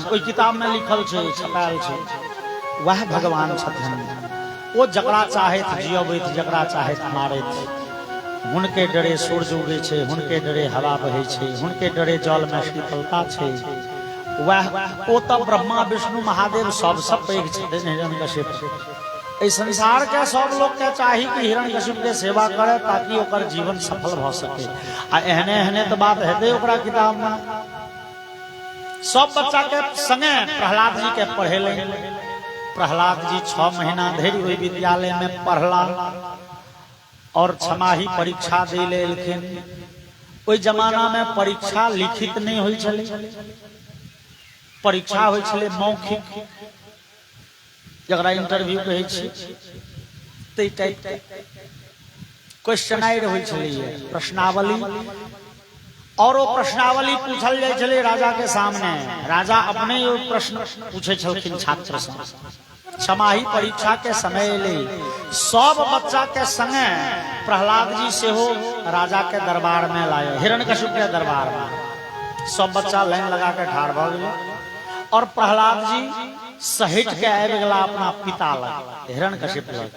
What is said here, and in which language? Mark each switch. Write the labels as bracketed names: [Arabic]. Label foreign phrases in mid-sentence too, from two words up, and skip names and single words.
[Maithili] ओई किताब में लिखल छे, छपायल छे, वह भगवान छथिन। वो जकरा चाहैत जियबैत, जकरा चाहैत मारैत। हुनके डरे सूर्य उगै छे, हुनके डरे हवा बहै छे, हुनके डरे जल में शीतलता छे। वह ओ त ब्रह्मा विष्णु महादेव सबसे पैघ छथिन हिरण्यकशिपु। इस संसार के सब लोग के चाही कि हिरण्यकशिपु के सेवा करे, ताकि ओकर जीवन सफल भ सके। आ एहने एहने तो बात हेतै ओकरा किताब में। सब बच्चा के संगे प्रहलाद जी के पढ़ेले। प्रहलाद जी 6 महीना धरि ओहि विद्यालय में पढ़ला और छमाही परीक्षा दे लेलखिन। ओहि जमाना में परीक्षा लिखित नहीं होई छले, परीक्षा होई छले मौखिक, जकरा इंटरव्यू कहै छी। तै टाइप के क्वेश्चनायर होई छले, प्रश्नावली। और वो प्रश्नावली पूछल जाय छले राजा के सामने। राजा अपने प्रश्न पूछे छलखिन छात्र से। छमाही परीक्षा के समय ले सब बच्चा के संगे प्रहलाद जी से हो राजा के दरबार में लाए, हिरण्यकशिपु के दरबार में। सब बच्चा लाइन लगा के ठाड़ भ गेल। और प्रहलाद जी सहित के आबि गेला अपना पिता लग हिरण्यकशिप लग।